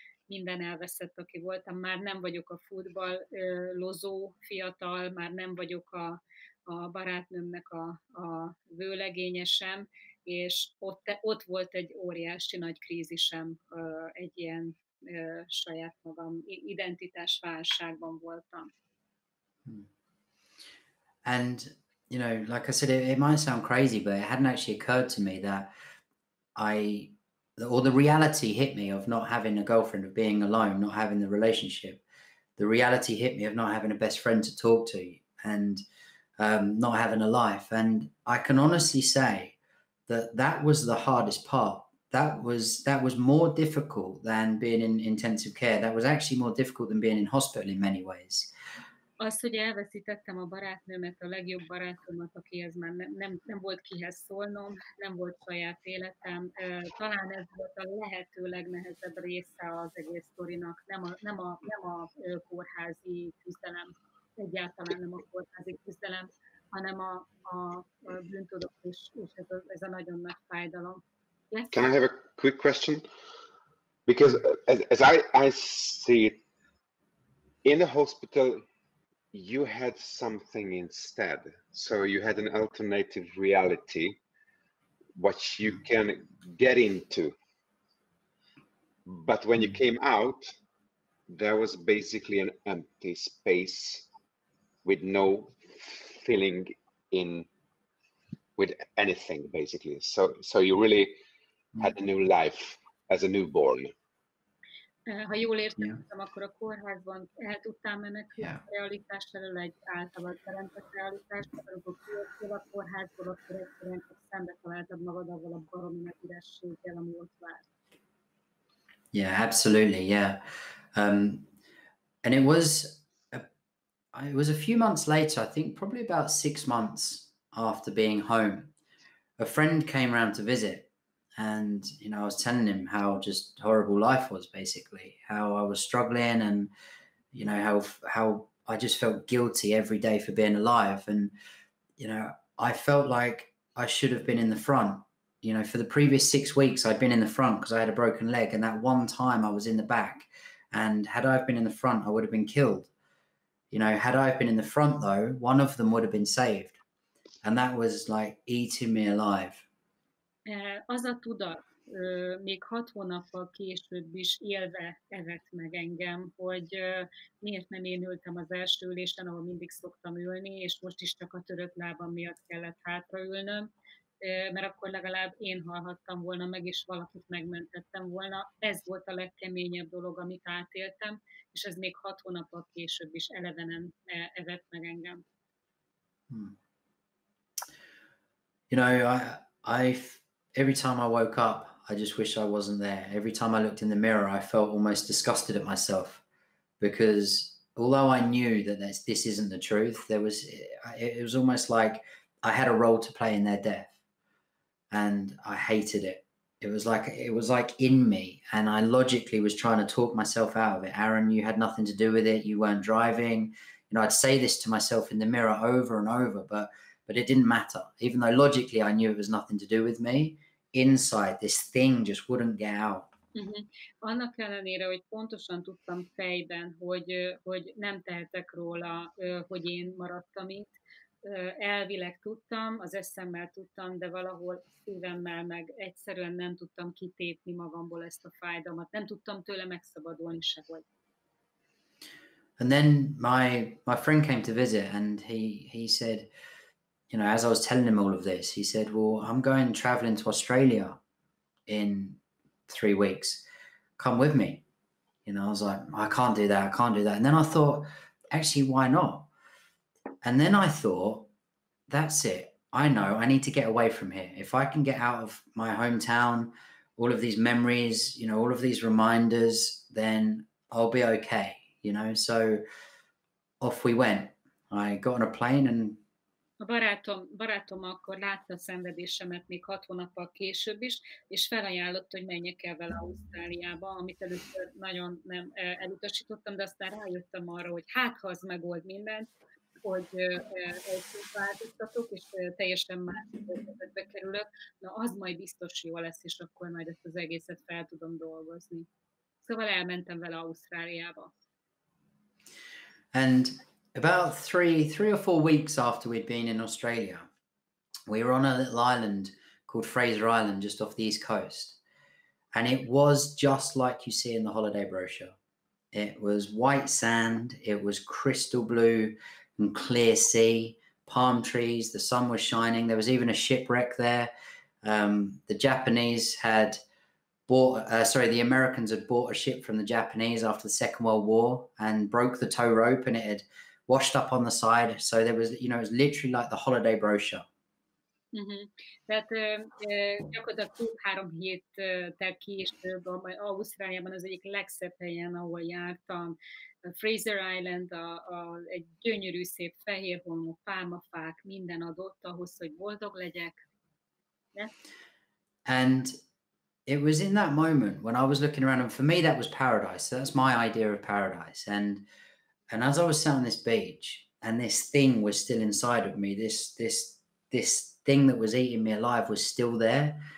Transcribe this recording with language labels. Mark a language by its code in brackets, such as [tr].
[hu] Minden elveszett, aki voltam. Már nem vagyok a futballozó fiatal, már nem vagyok a barátnőmnek a vőlegényesem, és ott volt egy óriási nagy krízisem, egy ilyen saját magam identitásválságban voltam. [en] And, you know, like I said, it might sound crazy, but it hadn't actually occurred to me that the reality hit me of not having a girlfriend, of being alone, not having the relationship. The reality hit me of not having a best friend to talk to, and not having a life. And I can honestly say that was the hardest part. That was more difficult than being in intensive care. That was actually more difficult than being in hospital in many ways. [hu] Az, hogy elveszítettem a barátnőmet, a legjobb barátomat, akihez már nem volt kihez szólnom, nem volt saját életem. Talán ez volt a lehető legnehezebb része az egész sztorinak, nem a kórházi küzdelem, egyáltalán nem a kórházi küzdelem, hanem a bűntudat és ez a nagyon nagy fájdalom. [en] Yes? Can I have a quick question? Because as I see it, in the hospital, you had something instead. So you had an alternative reality, what you can get into. But when you came out, there was basically an empty space with no filling in with anything, basically. So you really had a new life as a newborn. [hu] Ha jól értettem, akkor a kórházban el tudtál menekülni a realitás elől egy általad teremtett realitásban, amikor kijöttél a kórházból, akkor egyszerűen csak szembe találtad magad avval a baromi nagy ürességgel, ami ott várt. [en] Yeah, absolutely, yeah. And it was a few months later, I think probably about 6 months after being home, a friend came around to visit. And, you know, I was telling him how just horrible life was, basically, how I was struggling, and, you know, how I just felt guilty every day for being alive. And, you know, I felt like I should have been in the front. You know, for the previous 6 weeks, I'd been in the front because I had a broken leg. And that one time I was in the back. And had I been in the front, I would have been killed. You know, had I been in the front, though, one of them would have been saved. And that was like eating me alive. [hu] Az a tudat még 6 hónappal később is élve evett meg engem, hogy miért nem én ültem az első ülésen, ahol mindig szoktam ülni, és most is csak a törött lábam miatt kellett hátraülnöm. mert akkor legalább én halhattam volna meg, és valakit megmentettem volna. Ez volt a legkeményebb dolog, amit átéltem, és ez még 6 hónappal később is elevenen evett meg engem. [en] You know, every time I woke up, I just wish I wasn't there. Every time I looked in the mirror, I felt almost disgusted at myself, because although I knew that this isn't the truth, it was almost like I had a role to play in their death, and I hated it. It was like in me, and I logically was trying to talk myself out of it. Aaron, you had nothing to do with it. You weren't driving. You know, I'd say this to myself in the mirror over and over, but it didn't matter. Even though logically I knew it was nothing to do with me, inside this thing just wouldn't get out. [hu] Annak ellenére, hogy pontosan tudtam fejben, hogy nem tehetek róla, hogy én maradtam itt, elvileg tudtam, az eszemmel tudtam, de valahol szívemmel meg egyszerűen nem tudtam kitépni magamból ezt a fájdalmat, nem tudtam tőle megszabadulni sehogy. [en] And then my friend came to visit, and he said, you know, as I was telling him all of this, he said, well, I'm going traveling to Australia in 3 weeks. Come with me. You know, I was like, I can't do that. And then I thought, actually, why not? And then I thought, that's it. I know I need to get away from here. If I can get out of my hometown, all of these memories, you know, all of these reminders, then I'll be okay, you know? So off we went. I got on a plane, and [hu] a barátom akkor látta a szenvedésemet még 6 hónappal később is, és felajánlott, hogy menjek el vele Ausztráliába, amit először nagyon nem elutasítottam, de aztán rájöttem arra, hogy hát ha az megold mindent, hogy változtatok, és teljesen más helyzetbe kerülök, na az majd biztos jó lesz, és akkor majd ezt az egészet fel tudom dolgozni. Szóval elmentem vele Ausztráliába. [en] And about three or four weeks after we'd been in Australia, we were on a little island called Fraser Island, just off the east coast. And it was just like you see in the holiday brochure. It was white sand, it was crystal blue and clear sea, palm trees, the sun was shining. There was even a shipwreck there. The Japanese had the Americans had bought a ship from the Japanese after the Second World War and broke the tow rope, and it had washed up on the side. So there was, you know, it was literally like the holiday brochure. [hu] Tehát gyakorlatilag 2-3 héttel később Ausztráliában az egyik legszebb helyen, ahol jártam. Fraser Island, egy gyönyörű, szép fehér homlok, pálmafák, minden adott ahhoz, hogy boldog legyek. [en] Yeah? And it was in that moment when I was looking around, and for me that was paradise. So that's my idea of paradise. And as I was sat on this beach, and this thing was still inside of me, this thing that was eating me alive was still there.